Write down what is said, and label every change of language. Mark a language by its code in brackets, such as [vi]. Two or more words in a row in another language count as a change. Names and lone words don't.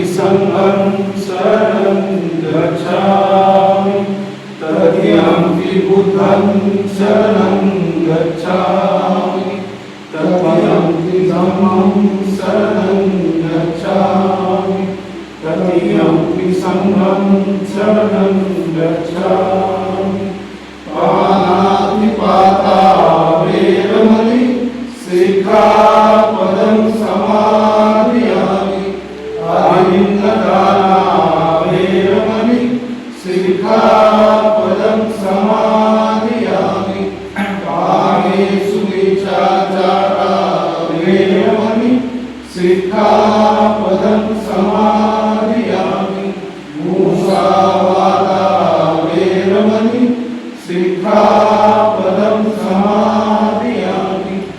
[pi] संघं शरणं गच्छामि तृतीयंपि बुद्धं शरणं गच्छामि तृतीयंपि धम्मं शरणं गच्छामि तृतीयंपि संघं शरणं गच्छामि पाणातिपाता वेरमणि सिक्खापदं समादयामि आलिङ्गदाना वेरमणि सिक्खापदं समादयामि कामेषु मिच्छाचारा वेरमणि सिक्खापदं समादयामि मुसावादा वेरमणि सिक्खापदं समादयामि